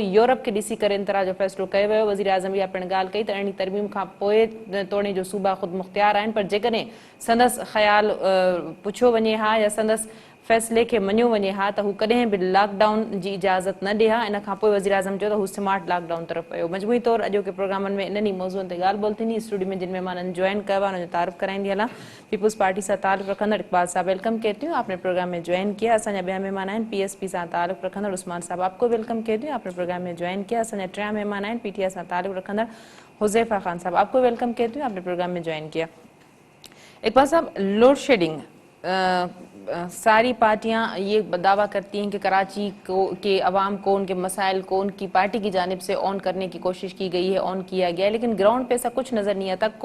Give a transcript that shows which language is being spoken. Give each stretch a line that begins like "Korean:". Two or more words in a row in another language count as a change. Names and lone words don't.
Sindhi: यूरोप खे ॾिसी करे इन तरह जो फ़ैसिलो कयो वियो। वज़ीर आज़म इहा पिणु ॻाल्हि कई त अहिड़ी तरमीम खां पोइ तोड़े जो सूबा ख़ुदि मुख़्तियार आहिनि, पर जेकॾहिं संदसि ख़्यालु पुछियो वञे हा या संदसि फ़ैसिले खे मञियो वञे हा त हू कॾहिं बि लॉकडाउन जी इजाज़त न ॾिए हा। इन खां पोइ वज़ीर आज़म चयो त हू स्मार्ट लॉकडाउन तरफ़ वियो। मजमूई तौरु अॼोके प्रोग्रामनि में इन्हनि मौज़ूअनि ते ॻाल्हि ॿोल थींदी। स्टूडियो में जिन महिमाननि जॉइन कयो आहे उनजो तारीफ़ कराईंदी हलां।
Urdu: पीपुल्स पार्टी
Sindhi: सां ताल्लुक़ रखंदड़
Urdu: اقبال صاحب ویلکم کہتی ہوں، آپ نے پروگرام میں جوائن کیا.
Sindhi: असांजा ॿिया महिमान आहिनि PSP सां ताल्लुक़ रखंदड़
Urdu: उस्मान साहब, آپ کو ویلکم کہتی ہوں، آپ نے پروگرام میں جوائن کیا.
Sindhi: असांजा टियां महिमान आहिनि PTI सां ताल्लुक़ रखंदड़
Urdu: हुज़ैफ़ा ख़ान साहब, آپ کو ویلکم کہتی ہوں، آپ نے پروگرام میں جوائن کیا. اقبال صاحب,
English: load shedding
Urdu: ساری پارٹیاں یہ دعویٰ کرتی ہیں کہ کراچی کے عوام کو ان کے مسائل کو ان کی پارٹی کی جانب سے آن کرنے کی کوشش کی گئی ہے، آن کیا گیا ہے، لیکن گراؤنڈ پہ ایسا کچھ نظر نہیں آتا.